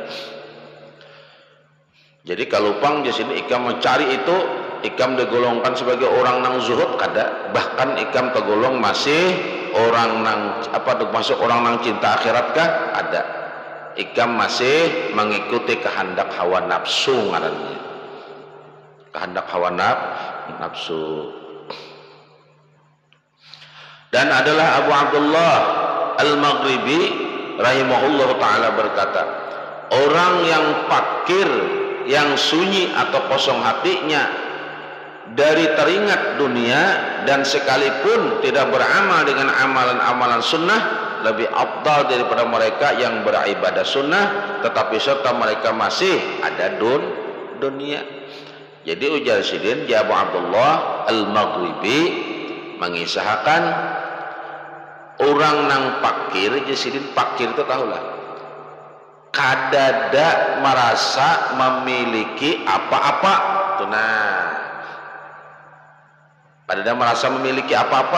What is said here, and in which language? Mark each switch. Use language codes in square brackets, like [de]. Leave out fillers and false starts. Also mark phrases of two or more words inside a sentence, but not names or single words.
[bjn] Jadi kalau pang di sini ikam mencari itu, ikam digolongkan sebagai orang nang zuhud kada, bahkan ikam tergolong masih orang nang masuk orang nang cinta akhirat kah? Ada. Ikam masih mengikuti kehendak hawa nafsu ngarannya. Kehendak hawa nafsu. [id] Dan adalah Abu Abdullah Al-Maghribi [ar] رحمه الله تعالى [id] berkata, orang yang fakir, yang sunyi atau kosong hatinya dari teringat dunia dan sekalipun tidak beramal dengan amalan-amalan sunnah, lebih afdal daripada mereka yang beribadah sunnah tetapi serta mereka masih ada dunia. [bjn] Jadi ujar sidin Abu Abdullah Al-Maghribi mengisahkan orang nang fakir, jasidin fakir itu tahulah kadada merasa memiliki apa-apa. Nah, kadada merasa memiliki apa-apa.